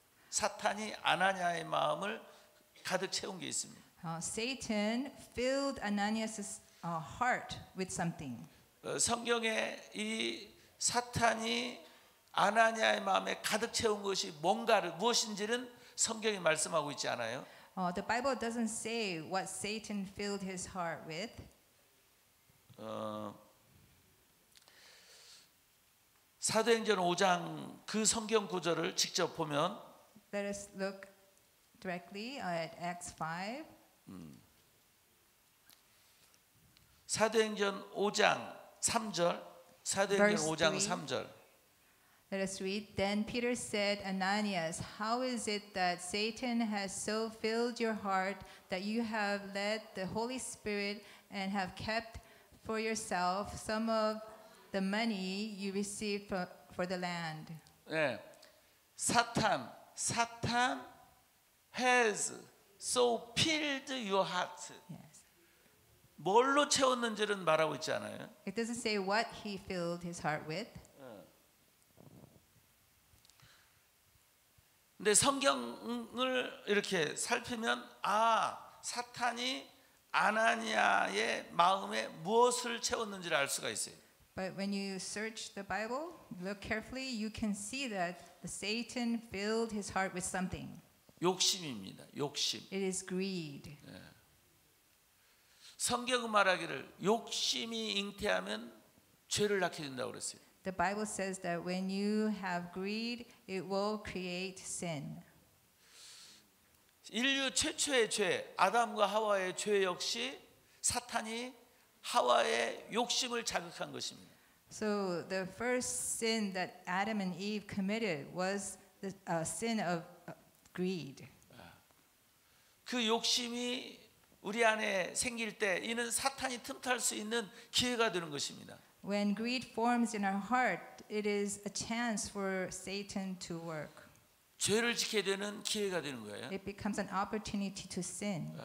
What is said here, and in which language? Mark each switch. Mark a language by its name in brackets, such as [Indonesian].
[Korean] 사탄이 아나니아의 마음을 가득 채운 게 있습니다. [English] Satan filled Ananias' heart with something. [Korean] 성경에 이 사탄이 아나니아의 마음에 가득 채운 것이 무엇인지는 성경이 말씀하고 있지 않아요. [English] The Bible doesn't say what Satan filled his heart with. [Korean] 사도행전 5장 그 성경 구절을 직접 보면 [English] Let us look directly at Acts 5. [Korean] 사도행전 5장 3절 사도행전 [English] Verse [Korean] 5장 [English] 3. [Korean] 3절 [English] Let us read. Then Peter said, Ananias, how is it that Satan has so filled your heart that you have let the Holy Spirit and have kept for yourself some of the money you received for the land? [Korean] 네. [English] 사탄 has so filled your heart. Yes. [Korean] 뭘로 채웠는지는 말하고 있지 않아요. [English] It doesn't say what he filled his heart with. [Korean] 근데 성경을 이렇게 살피면 사탄이 아나니아의 마음에 무엇을 채웠는지를 알 수가 있어요. [English] But when you search the Bible, look carefully, you can see that the Satan filled his heart with something. [Korean] 욕심입니다. 욕심. [English] It is greed. [Korean] 성경은 말하기를 욕심이 잉태하면 죄를 낳게 된다고 그랬어요. [English] The Bible says that when you have greed, it will create sin. [Korean] 인류 최초의 죄, 아담과 하와의 죄 역시 사탄이 하와의 욕심을 자극한 것입니다. [English] So the first sin that Adam and Eve committed was the sin of greed. [Korean] 그 욕심이 우리 안에 생길 때 이는 사탄이 틈탈 수 있는 기회가 되는 것입니다. [English] When greed forms in our heart, it is a chance for Satan to work. [Korean] 죄를 지게 되는 기회가 되는 거예요. [English] It becomes an opportunity to sin.